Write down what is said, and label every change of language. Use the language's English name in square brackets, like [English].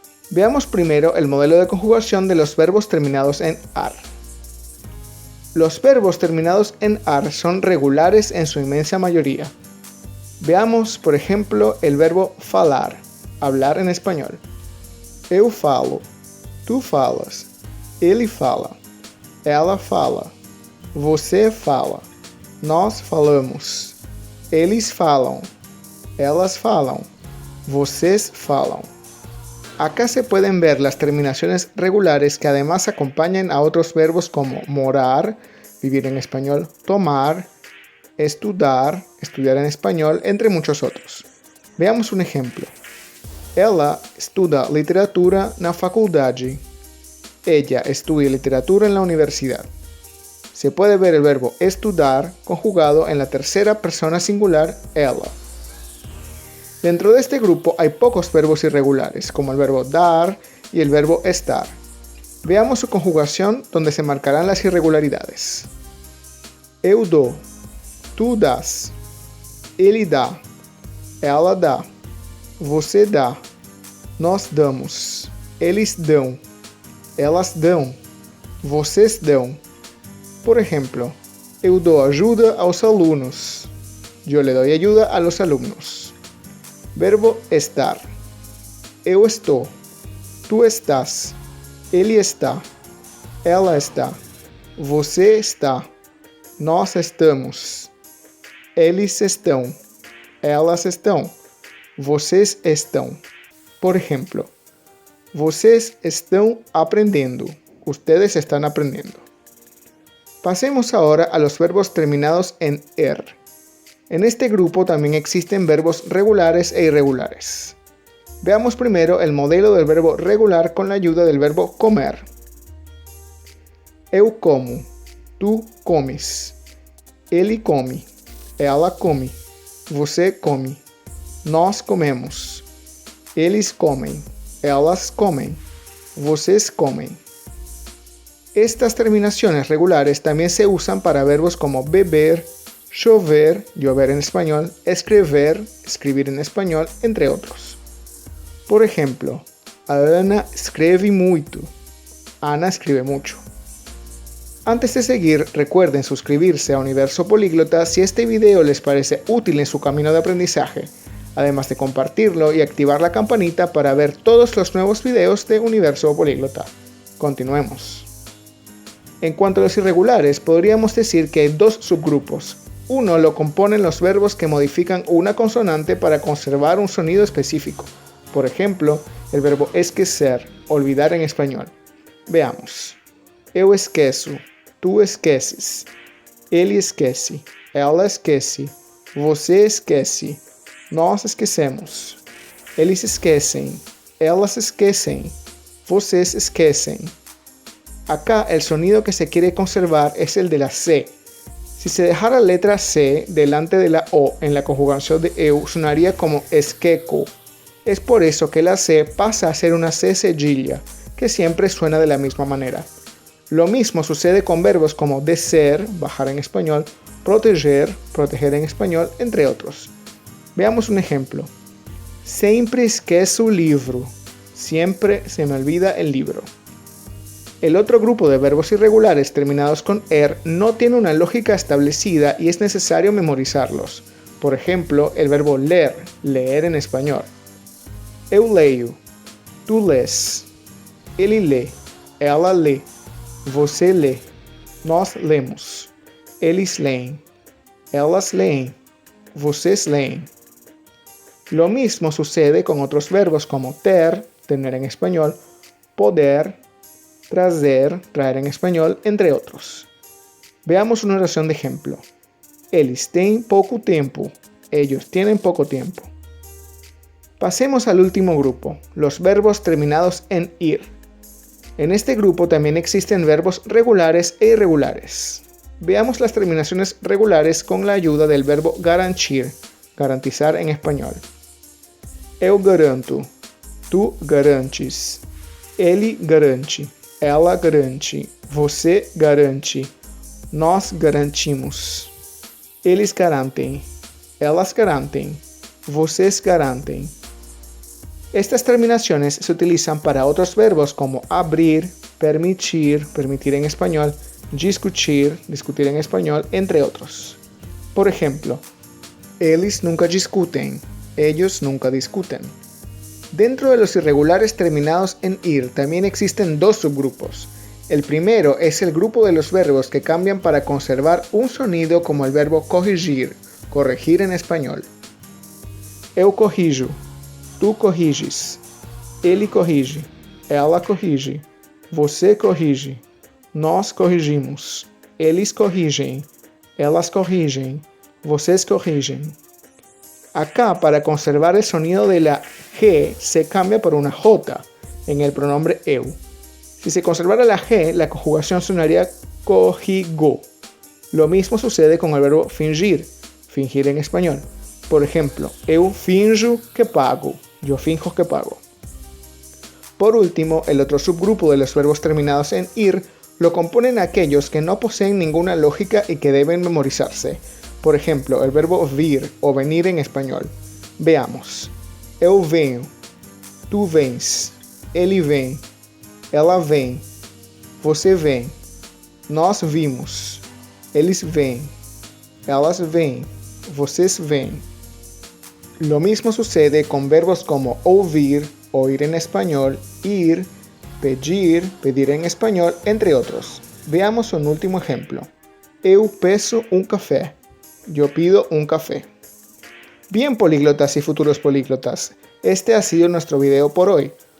[Spanish] Veamos primero el modelo de conjugación de los verbos terminados en ar. Los verbos terminados en ar son regulares en su inmensa mayoría. Veamos, por ejemplo, el verbo falar, hablar en español. [Portuguese] Eu falo, tu falas, ele fala, ela fala, você fala, nós falamos, eles falam, elas falam, vocês falam. [Spanish] Acá se pueden ver las terminaciones regulares que además acompañan a otros verbos como morar, vivir en español, tomar, estudar, estudiar en español, entre muchos otros. Veamos un ejemplo. [Portuguese] Ela estuda literatura na faculdade. [Spanish] Ella estudia literatura en la universidad. Se puede ver el verbo estudar conjugado en la tercera persona singular ela. Dentro de este grupo hay pocos verbos irregulares, como el verbo dar y el verbo estar. Veamos su conjugación donde se marcarán las irregularidades. [Portuguese] Eu dou. Tu dás, ele dá, ela dá, você dá, nós damos, eles dão, elas dão, vocês dão. [Spanish] Por ejemplo, [Portuguese] eu dou ajuda aos alunos. [Spanish] Yo le doy ayuda a los alumnos. Verbo estar. [Portuguese] Eu estou, tu estás, ele está, ela está, você está, nós estamos. Eles estão, elas estão, vocês estão. [Spanish] Por ejemplo, [Portuguese] vocês estão aprendendo, [Spanish] ustedes están aprendiendo. Pasemos ahora a los verbos terminados en er. En este grupo también existen verbos regulares e irregulares. Veamos primero el modelo del verbo regular con la ayuda del verbo comer. [Portuguese] Eu como, tu comes, ele come. Ela come, você come, nós comemos, eles comem, elas comem, vocês comem. [Spanish] Estas terminaciones regulares también se usan para verbos como beber, chover, llover en español, escrever, escribir en español, entre otros. Por ejemplo, [Portuguese] a Ana escreve muito, [Spanish] Ana escribe mucho. Antes de seguir, recuerden suscribirse a Universo Políglota si este video les parece útil en su camino de aprendizaje, además de compartirlo y activar la campanita para ver todos los nuevos videos de Universo Políglota. Continuemos. En cuanto a los irregulares, podríamos decir que hay dos subgrupos. Uno lo componen los verbos que modifican una consonante para conservar un sonido específico. Por ejemplo, el verbo esquecer, olvidar en español. Veamos. [Portuguese] Eu esqueço, tu esqueces, ele esquece, ela esquece, você esquece, nós esquecemos, eles esquecem, elas esquecem, vocês esquecem. [Spanish] Acá el sonido que se quiere conservar es el de la C. Si se dejara la letra C delante de la O en la conjugación de eu, sonaría como esqueco. Es por eso que la C pasa a ser una C cedilla, que siempre suena de la misma manera. Lo mismo sucede con verbos como descer, bajar en español, proteger, proteger en español, entre otros. Veamos un ejemplo. [Portuguese] Sempre esqueço o livro. [Spanish] Siempre se me olvida el libro. El otro grupo de verbos irregulares terminados con er no tiene una lógica establecida y es necesario memorizarlos. Por ejemplo, el verbo ler, leer en español. [Portuguese] Eu leio, tu lês, ele lê, ela lê. Você lê, nós lemos, eles leem, elas leem, vocês leem. [Spanish] Lo mismo sucede con otros verbos como ter, tener en español, poder, trazer, traer en español, entre otros. Veamos una oración de ejemplo. [Portuguese] Eles têm pouco tempo. [Spanish] Ellos tienen poco tiempo. Pasemos al último grupo, los verbos terminados en ir. En este grupo también existen verbos regulares e irregulares. Veamos las terminaciones regulares con la ayuda del verbo garantir, garantizar en español. [Portuguese] Eu garanto, tu garantes, ele garante, ela garante, você garante, nós garantimos. Eles garantem, elas garantem, vocês garantem. [Spanish] Estas terminaciones se utilizan para otros verbos como abrir, permitir, permitir en español, discutir, discutir en español, entre otros. Por ejemplo, [Portuguese] eles nunca discuten, [Spanish] ellos nunca discuten. Dentro de los irregulares terminados en ir también existen dos subgrupos. El primero es el grupo de los verbos que cambian para conservar un sonido como el verbo corrigir, corregir en español. [Portuguese] Eu corrijo, tu corriges, ele corrige, ela corrige, você corrige, nós corrigimos, eles corrigem, elas corrigem, vocês corrigem. [Spanish] Acá, para conservar el sonido de la G, se cambia por una J en el pronombre eu. Si se conservara la G, la conjugación sonaría cojigo. Lo mismo sucede con el verbo fingir, fingir en español. Por ejemplo, [Portuguese] eu finjo que pago, [Spanish] yo finjo que pago. Por último, el otro subgrupo de los verbos terminados en ir lo componen aquellos que no poseen ninguna lógica y que deben memorizarse. Por ejemplo, el verbo vir o venir en español. Veamos. [Portuguese] Eu venho, tu vens, ele vem, ela vem, você vem, nós vimos, eles vêm, elas vêm, vocês vêm. [Spanish] Lo mismo sucede con verbos como ouvir, oír en español, ir, pedir, pedir en español, entre otros. Veamos un último ejemplo. [Portuguese] Eu peço um café. [Spanish] Yo pido un café. Bien, políglotas y futuros políglotas, este ha sido nuestro video por hoy.